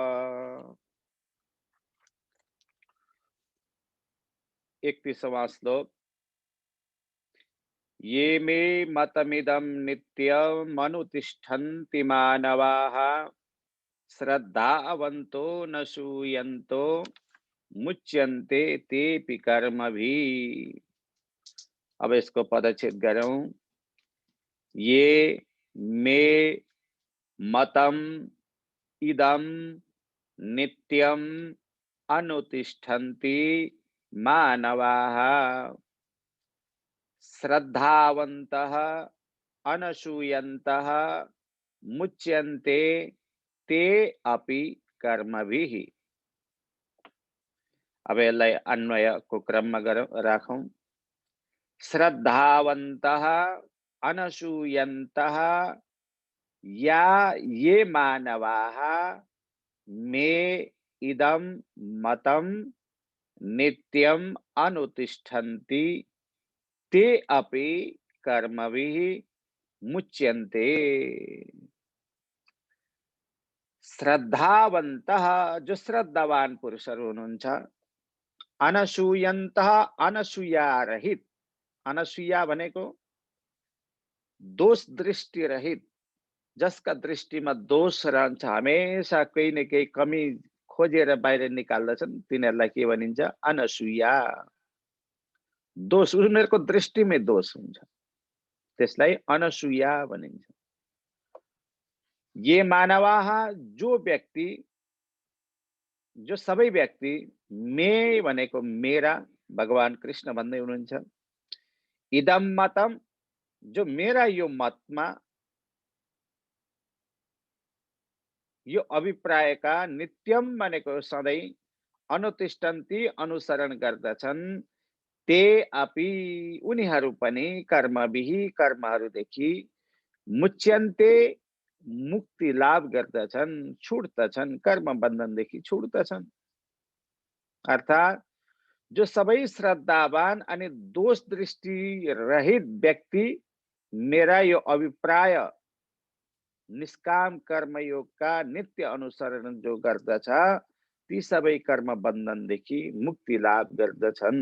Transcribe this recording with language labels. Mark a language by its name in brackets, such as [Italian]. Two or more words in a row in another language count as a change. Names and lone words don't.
[Hindi] 31वां श्लोक। [Sanskrit] ये मे मतमिदं नित्यमनुतिष्ठन्ति मानवाः श्रद्धावन्तो न शूयन्तो मुच्यन्ते तेऽपि कर्मभिः। [Hindi] अब इसको पदच्छेद करूं। [Sanskrit] ये मे मतम इदम नित्यम अनुतिष्ठन्ति मानवाः श्रद्धावन्तः अनशूयन्तः मुच्यन्ते ते अपि कर्मभिः। [Nepali] अब यसलाई अन्वयको क्रममा राखौं। [Sanskrit] श्रद्धावन्तः अनशूयन्तः या ये मानवाः मे इदं मतम नित्यम अनुतिष्ठन्ति ते अपि कर्मभिः मुच्यन्ते। [Nepali] श्रद्धावन्तः जो श्रद्धावान पुरुषहरू हुनुहुन्छ, अनशूयन्तः अनसूया रहित, अनसूया भनेको दोष दृष्टि रहित, जसका दृष्टिमा दोष रहन्छ, हमेशा केही न केही कमी खोजेर बाहिर निकाल्दछन् तिनीहरूलाई के भनिन्छ? अनसूया। दोष, उनीहरूको दृष्टिमै दोष हुन्छ, त्यसलाई अनसूया भनिन्छ। [Sanskrit] ये मानवाः, [Nepali] जो सबै व्यक्ति, मे भनेको मेरा, भगवान कृष्ण भन्दै हुनुहुन्छ। [Sanskrit] इदम मतम, [Nepali] जो मेरा यो मतमा, यो अभिप्रायका, नित्यम भनेको सधैँ, अनुतिष्ठन्ति अनुसरण गर्दछन्, [Sanskrit] ते अपि [Nepali] उनीहरू पनि कर्मभिहि कर्महरूदेखि, मुच्यन्ते मुक्ति लाभ गर्दछन्, छुट्दछन्, कर्म बन्धनदेखि छुट्दछन्। अर्थात् जो सबै श्रद्धावान अनि दोष दृष्टि रहित व्यक्ति मेरा यो अभिप्राय निष्काम कर्मयोगका नित्य अनुसरण जो गर्दछ, ती सबै कर्म बन्धनदेखि मुक्ति लाभ गर्दछन्।